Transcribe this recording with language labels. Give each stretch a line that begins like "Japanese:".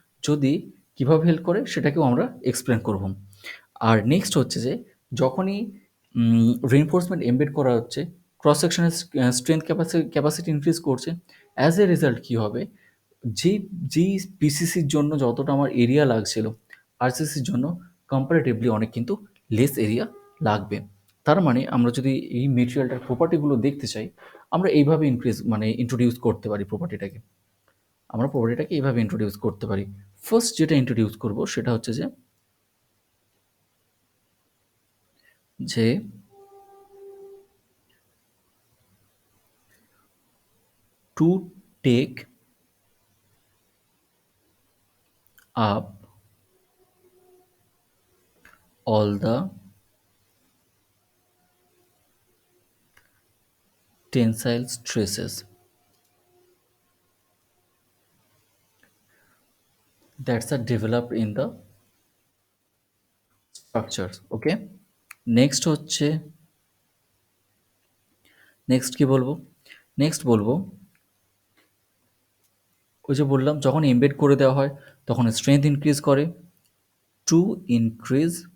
Bangla: যদি কিভাবে হেল্প করে সেটাকেও আমরা এক্সপ্লেন করব। আর নেক্সট হচ্ছে যে যখনই রিইনফোর্সমেন্ট এমবেড করা হচ্ছে, ক্রস সেকশনের স্ট্রেংথ ক্যাপাসিটি ইনক্রিজ করছে, অ্যাজ এ রেজাল্ট কী হবে, যেই যেই পিসিসির জন্য যতটা আমার এরিয়া লাগছিল, আরসিসির জন্য কম্পারেটিভলি অনেক কিন্তু লেস এরিয়া লাগবে। তার মানে আমরা যদি এই মেটেরিয়ালটার প্রপার্টিগুলো দেখতে চাই, আমরা এইভাবে মানে ইন্ট্রোডিউস করতে পারি প্রপার্টিটাকে। আমরা প্রপার্টিটাকে এইভাবে ইন্ট্রোডিউস করতে পারি। ফার্স্ট যেটা ইন্ট্রোডিউস করব সেটা হচ্ছে যে যে
English: to take up all the tensile stresses that are developed in the structures.
Bangla: Okay, next হচ্ছে, নেক্সট কি বলবো, নেক্সট বলবো ওই যে বললাম যখন এমবেড করে দেওয়া হয় তখন স্ট্রেংথ ইনক্রিজ করে, টু ইনক্রিজ